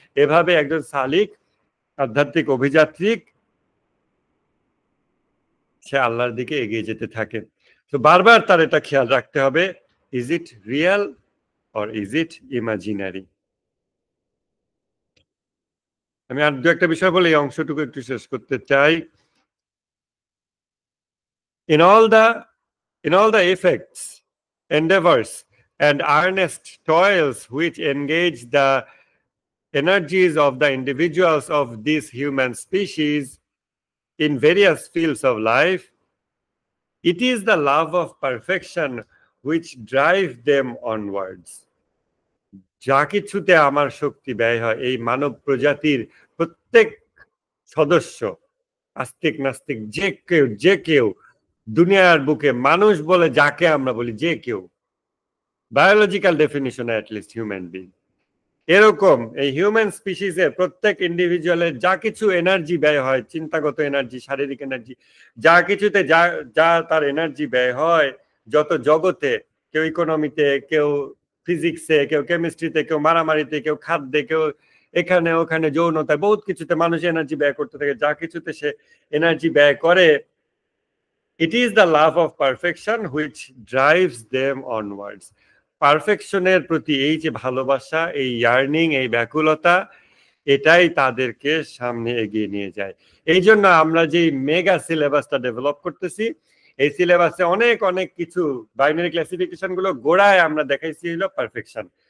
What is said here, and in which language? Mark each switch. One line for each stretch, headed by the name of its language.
Bangla: এভাবে একজন সালিক, আধ্যাত্মিক অভিযাত্রিক, সে আল্লাহর দিকে এগিয়ে যেতে থাকে। তো বারবার তার এটা খেয়াল রাখতে হবে,
English: Is it real or is it imaginary.
Bangla: আমি আর 2-একটা বিষয় বলে এই অংশটুকু একটু শেষ করতে চাই।
English: In all the effects, endeavors, and earnest toils which engage the energies of the individuals of this human species in various fields of life, it is the love of perfection which drive them onwards.
Bangla: যা কিছুতে আমার শক্তি ব্যয় হয়, এই মানব প্রজাতির প্রত্যেক সদস্য, আস্তিক নাস্তিক যে কেউ দুনিয়ার বুকে মানুষ বলে যাকে আমরা বলি, যে কেউ বায়োলজিক্যাল ডেফিনিশনে অ্যাটলিস্ট হিউম্যান বিং, এরকম এই হিউম্যান স্পিসিসের প্রত্যেক ইন্ডিভিজুয়ালের যা কিছু এনার্জি ব্যয় হয়, চিন্তাগত এনার্জি, শারীরিক এনার্জি, যা কিছুতে যা তার এনার্জি ব্যয় হয়, যত জগতে, কেউ ইকোনমিতে, কেউ ফিজিক্সে, কেউ কেমিস্ট্রিতে, কেউ মারামারিতে, কেউ খাদ্যে, কেউ এখানে ওখানে যৌনতায়, বহুত কিছুতে মানুষ এনার্জি ব্যয় করতে থাকে। যা কিছুতে সে এনার্জি ব্যয় করে,
English: it is the love of perfection which drives them onwards.
Bangla: পারফেকশনের প্রতি এই যে ভালোবাসা, এই ইয়ার্নিং, এই ব্যাকুলতা, এটাই তাদেরকে সামনে এগিয়ে নিয়ে যায়। এই জন্য আমরা যে মেগা সিলেবাসটা ডেভেলপ করতেছি, এই সিলেবাসে অনেক অনেক কিছু বাইনারি ক্লাসিফিকেশন গুলো গোড়ায় আমরা দেখাইছি হলো পারফেকশন।